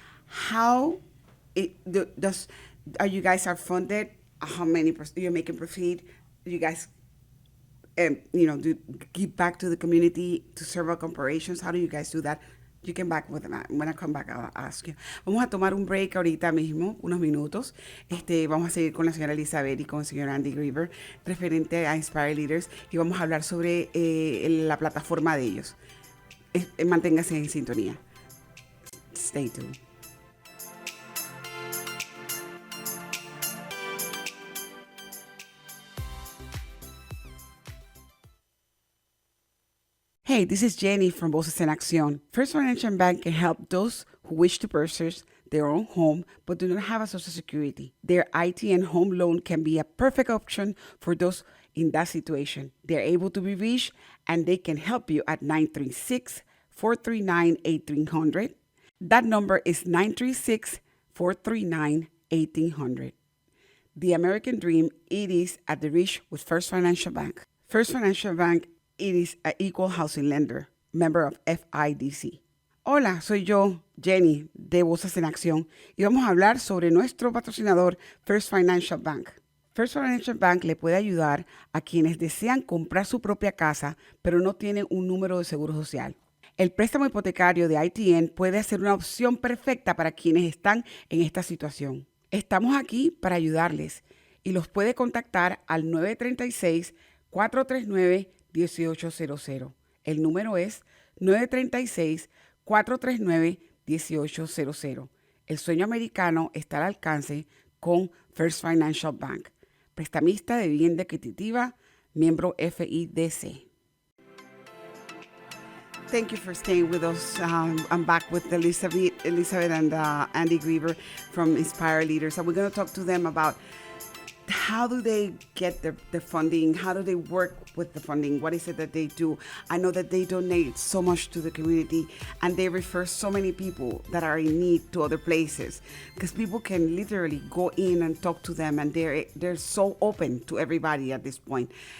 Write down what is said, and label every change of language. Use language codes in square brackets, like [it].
[en] How are you guys are funded? How many you're making profit? You guys, do give back to the community to serve our corporations? How do you guys do that? You can back with that. When I come back, I'll ask you. [es] Vamos a tomar un break ahorita mismo, unos minutos. Vamos a seguir con la señora Elizabeth y con el señor Andy Greever, referente a Inspire Leaders, y vamos a hablar sobre la plataforma de ellos. manténgase en sintonía. [en] Stay tuned. Hey, this is Jenny from Voces en Accion. First Financial Bank can help those who wish to purchase their own home but do not have a Social Security. Their IT and home loan can be a perfect option for those in that situation. They're able to be reached and they can help you at 936-439-1800. That number is 936-439-1800. The American Dream, it is at the reach with First Financial Bank. First Financial Bank, it is an equal housing lender, member of FIDC. [es] Hola, soy yo, Jenny, de Voces en Acción, y vamos a hablar sobre nuestro patrocinador, First Financial Bank. First Financial Bank le puede ayudar a quienes desean comprar su propia casa, pero no tienen un número de seguro social. El préstamo hipotecario de ITN puede ser una opción perfecta para quienes están en esta situación. Estamos aquí para ayudarles y los puede contactar al 936-439-1800. El número es 936-439-1800. El sueño americano está al alcance con First Financial Bank. Prestamista de vivienda equitativa, miembro FIDC. [en] Thank you for staying with us. I'm back with Elizabeth and Andy Greever from Inspire Leaders. And we're going to talk to them about how do they get the funding? How do they work with the funding? What is it that they do? I know that they donate so much to the community and they refer so many people that are in need to other places because people can literally go in and talk to them and they're so open to everybody at this point.